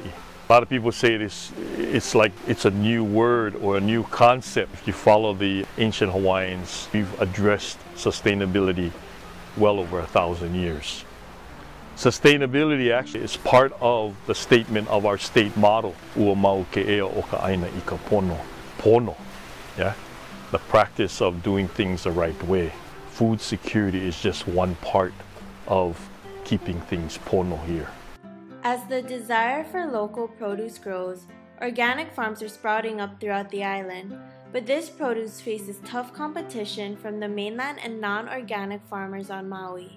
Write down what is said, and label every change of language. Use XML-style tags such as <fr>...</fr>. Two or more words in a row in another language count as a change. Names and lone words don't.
<en>A lot of people say it's like it's a new word or a new concept. If you follow the ancient Hawaiians, we've addressed sustainability well over 1,000 years. Sustainability actually is part of the statement of our state motto,</en> <haw>Ua mau ke ea o ka aina I ka pono. Pono,</haw> <en>yeah? The practice of doing things the right way. Food security is just one part of keeping things pono here. As the desire for local produce grows, organic farms are sprouting up throughout the island, but this produce faces tough competition from the mainland and non-organic farmers on Maui.</en>